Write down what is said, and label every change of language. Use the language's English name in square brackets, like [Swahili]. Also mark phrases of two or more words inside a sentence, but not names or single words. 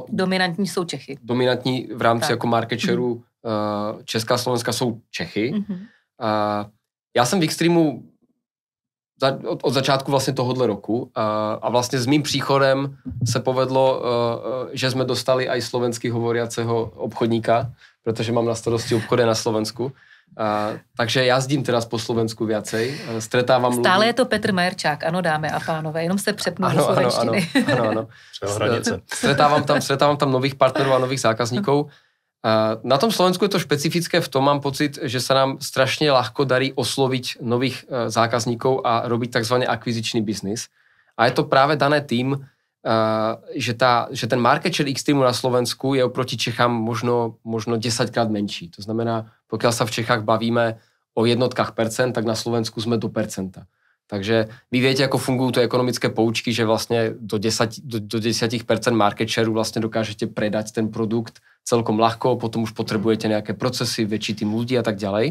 [Czech] Dominantní jsou Čechy. Dominantní v rámci jako [English] market shareu [Czech] Česká a Slovenska jsou Čechy. Já jsem v Extremu od začátku vlastně tohohle roku a vlastně s mým příchodem se povedlo, že jsme dostali i [Slovak] slovenský hovoriaceho [Czech] obchodníka, protože mám na starosti obchody na Slovensku. [Slovak] Takže jazdím teraz po Slovensku viacej, stretávám ľudí. [Czech] Stále je to Petr Majerčák, ano dámy a pánové, jenom se přepnu do slovenštiny. Ano. Stretávám tam nových partnerů a nových zákazníků. [Slovak] Na tom Slovensku je to špecifické v tom, mám pocit, že sa nám strašne ľahko darí osloviť nových zákazníkov a robiť takzvaný akvizičný biznis. A je to práve dané tým, že ten [English] market share [Slovak] Extremu na Slovensku je oproti Čechám možno 10krát menší. To znamená, pokiaľ sa v Čechách bavíme o jednotkách percent, tak na Slovensku sme do percenta. Takže vy viete, ako fungujú tie ekonomické poučky, že vlastne do 10% [English] market shareu [Slovak] vlastne dokážete predať ten produkt celkom ľahko, potom už potrebujete nejaké procesy, väčší tým ľudí a tak ďalej.